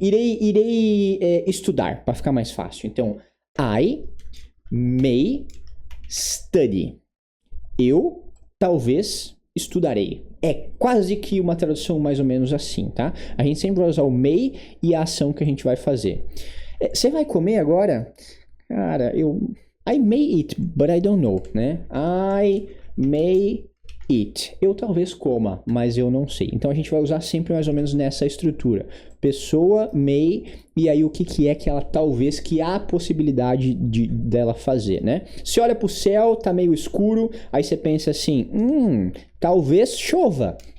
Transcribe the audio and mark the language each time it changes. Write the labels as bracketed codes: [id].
[pt] Irei estudar, para ficar mais fácil. Então, [en] I may study. [pt] Eu, talvez, estudarei. É quase que uma tradução mais ou menos assim, tá? A gente sempre vai usar o may e a ação que a gente vai fazer. Você vai comer agora? [en] Cara, I may eat, but I don't know, né? I may eat. [pt] Eu talvez coma, mas eu não sei. Então a gente vai usar sempre mais ou menos nessa estrutura. Pessoa, may, e aí o que é que ela talvez, que há a possibilidade dela fazer, né? Você olha pro céu, tá meio escuro, aí você pensa assim, talvez chova.